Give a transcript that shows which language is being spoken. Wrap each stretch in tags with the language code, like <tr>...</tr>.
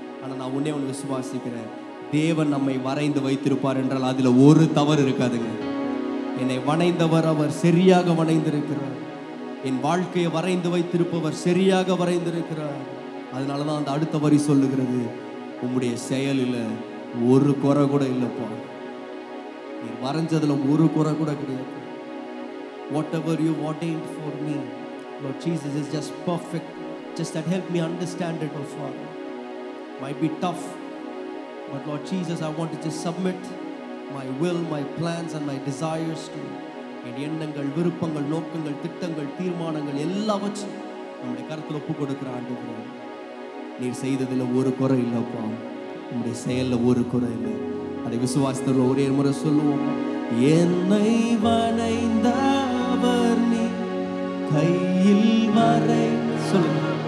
<ta>ஆனால் நான் ஒன்னே ஒன்று விசுவாசிக்கிறேன், தேவன் நம்மை வரைந்து வைத்திருப்பார் என்றால் அதில் ஒரு தவறு இருக்காதுங்க. என்னை வரைந்தவர் அவர் சரியாக வரைந்திருக்கிறார். என் வாழ்க்கையை வரைந்து வைத்திருப்பவர் சரியாக வரைந்திருக்கிறார். அதனால தான் அந்த அடுத்த வரி சொல்லுகிறது, உம்முடைய செயலில் ஒரு குறை கூட இல்லைப்பா. நீ வரைஞ்சதுல ஒரு குறை கூட கிடையாது.</ta> <en>Whatever you ordained for me, Lord Jesus, is just perfect. Just that help me understand it, oh Father. Might be tough, but Lord Jesus, I want to just submit my will, my plans and my desires to you.</en> <ta>என் எண்ணங்கள், விருப்பங்கள், நோக்கங்கள், திட்டங்கள், தீர்மானங்கள் எல்லாவற்றையும் நம்முடைய கருத்தில் ஒப்பு கொடுக்கிற ஆண்டவரே, நீர் செய்ததில் ஒரு குறை இல்லைப்பா. உங்களுடைய செயலில் ஒரு குறை இல்லை. அதை விசுவாசத்தில் ஒரே முறை சொல்லுவோம். என்னை வரைந்தவர் நீ, கையில் வரை சொல்லுங்க.</ta>